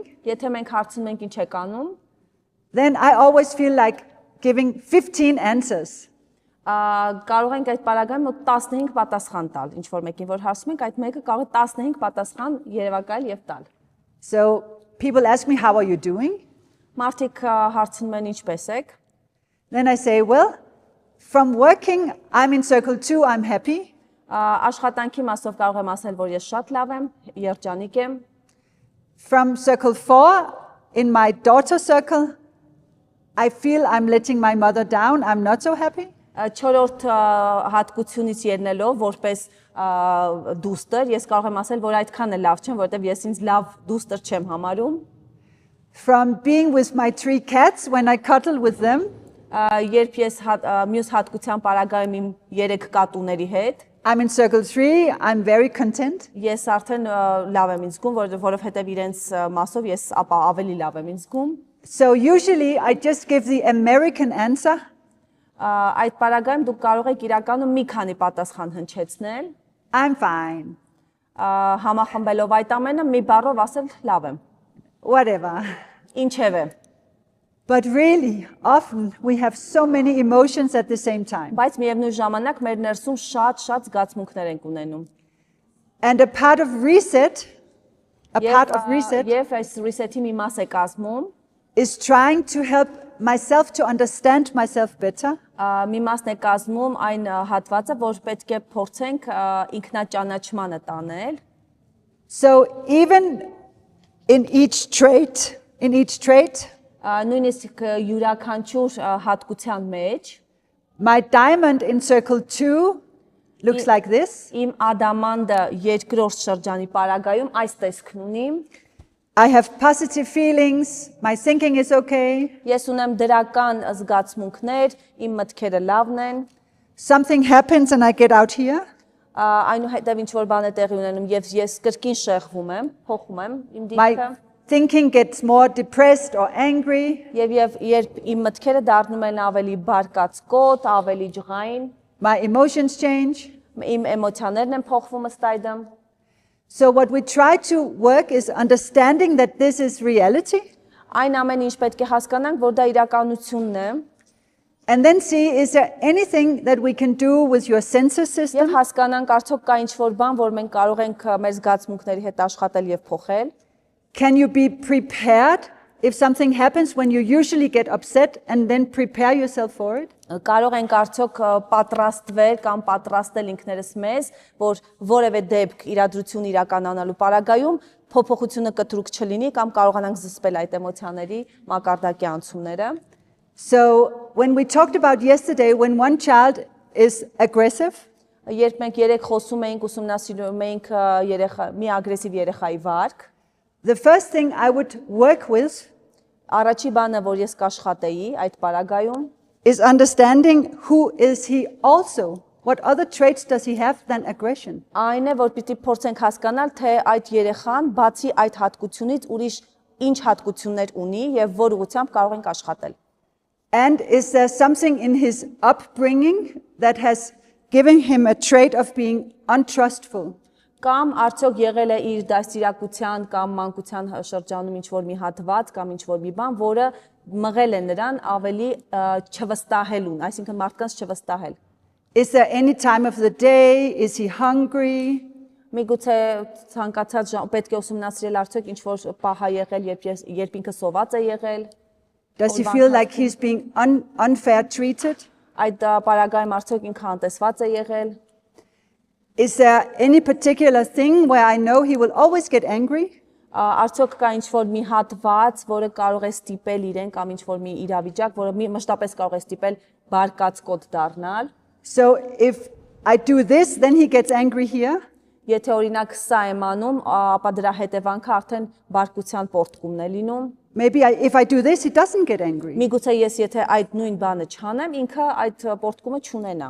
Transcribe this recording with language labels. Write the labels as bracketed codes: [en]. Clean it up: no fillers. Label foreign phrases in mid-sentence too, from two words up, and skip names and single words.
[hy] Եթե մենք հարցնում ենք ինչ եք անում, [en] Then I always feel like giving 15 answers. [hy] Կարող ենք այդ պարագայում 15 պատասխան տալ, ինչ որ մեկին որ հարցում ենք, այդ մեկը կարող է 15 պատասխան երևակայել եւ տալ։ [en] So people ask me, how are you doing? [hy] Մարդիկ հարցնում են ինչպես եք։ [en] Then I say, well, from working, I'm in circle 2, I'm happy. [hy] Աշխատանքի մասով կարող եմ ասել, որ ես շատ լավ եմ, երջանիկ եմ։ [en] From circle 4, in my daughter circle, I feel I'm letting my mother down, I'm not so happy. [hy] Չորրորդ հատկությունից ելնելով որպես դուստր, ես կարող եմ ասել, որ այդքան է լավ չեմ, որովհետև ես ինձ լավ դուստր չեմ համարում։ [en] From being with my 3 cats when I cuddle with them, [hy] Երբ ես մյուս հատկության պարագայում իմ 3 կատուների հետ, [en] I'm in circle 3, I'm very content. [hy] ես արդեն լավ եմ ինձ զգում, որովհետև իրենց մասով ես ավելի լավ եմ ինձ զգում։ [en] So usually I just give the American answer. [hy] Այդ պարագայում դուք կարող եք իրականում մի քանի պատասխան հնչեցնել։ [en] I'm fine. [hy] Համախմբելով այդ ամենը մի բառով ասել լավ եմ։ [en] Whatever. [hy] Ինչևէ։ [en] But really, often we have so many emotions at the same time. [hy] Բայց միևնույն ժամանակ մեր ներսում շատ զգացմունքներ ենք ունենում։ [en] And a part of reset, [hy] Եվ այս reset-ի մի մաս է կազմում, [en] is trying to help myself to understand myself better. [hy] Մի մասն է կազմում այն հատվածը, որ պետք է փորձենք ինքնաճանաչմանը տանել։ [en] So even in each trait, [hy] Նույնիսկ յուրաքանչյուր հատկության մեջ, [en] my diamond in circle 2 looks like this. [hy] Իմ ադամանդը երկրորդ շրջանի պարագայում այս տեսքն ունի։ [en] I have positive feelings, my thinking is okay. [hy] Ես ունեմ դրական զգացմունքներ, իմ մտքերը լավն են։ [en] Something happens and I get out here. [hy] Այնուհետև ինչ որ բան է տեղի ունենում եւ ես կրկին շեղվում եմ, փոխում եմ իմ [en] My [hy] դիրքը։ [en] thinking gets more depressed or angry. [hy] Եվ երբ իմ մտքերը դառնում են ավելի բարկացկոտ, ավելի ջղային, [en] My emotions change. [hy] իմ էմոցիաներն են փոխվում ըստ այդմ։ [en] So what we try to work is understanding that this is reality. [hy] Այն ամեն ինչ պետք է հասկանանք, որ դա իրականությունն է։ [en] And then see, is there anything that we can do with your sensor [hy] Եվ [en] system? [hy] հասկանանք արդյոք կա ինչ-որ բան, որ մենք կարող ենք մեր զգացմունքների հետ աշխատել եւ փոխել։ [en] Can you be prepared if something happens when you usually get upset and then prepare yourself for it? [hy] Կարող ենք արդյոք պատրաստվել կամ պատրաստել ինքներս մեզ, որ որևէ դեպք իրադրություն իրականանալու պարագայում փոփոխությունը կտրուկ չլինի կամ կարողանանք զսպել այդ էմոցիաների մակարդակի անցումները։ [en] So when we talked about yesterday, when one child is aggressive, [hy] Երբ մենք երեք խոսում էինք, ուսումնասիրում էինք մի ագրեսիվ երեխայի վարք, [en] the first thing I would work with [hy] առաջի բանը, որ ես կաշխատեի այդ պարագայում, [en] is understanding who is he also. What other traits does he have than aggression? [hy] Այն է, որ պիտի փորձենք հասկանալ, թե այդ երեխան բացի այդ հատկությունից ուրիշ ինչ հատկություններ ունի եւ որ ուղղությամբ կարող ենք աշխատել։ [en] And is there something in his upbringing that has given him a trait of being untrustful? [hy] Կամ արդյոք եղել է իր դաստիարակության կամ մանկության շրջանում ինչ-որ մի հատված կամ ինչ-որ մի բան, որը մղել է նրան ավելի չվստահելուն, այսինքն մարդկանց չվստահել։ [en] Is there any time of the day? Is he hungry? [hy] Միգուցե ցանկացած պետք է ուսումնասիրել արդյոք ինչ որ պահ է եղել, երբ ինքը սոված է եղել։ [en] Does he feel like he's being unfair treated? [hy] Այդ պարագայում արդյոք ինքը անտեսված է եղել։ [en] Is there any particular thing where I know he will always get angry? [hy] Արդյոք կա ինչ որ մի հատված, որը կարող է ստիպել իրեն կամ ինչ որ մի իրավիճակ, որը մշտապես կարող է ստիպել բարկած կոտ դառնալ։ [en] So if I do this, then he gets angry here. [hy] Եթե օրինակ սա եմ անում, ապա դրա հետևանքը արդեն բարկության պորտկումն է լինում։ [en] Maybe if I do this, he doesn't get angry. [hy] Միգուցե ես եթե այդ նույն բանը չանեմ, ինքը այդ պորտկումը չունենա։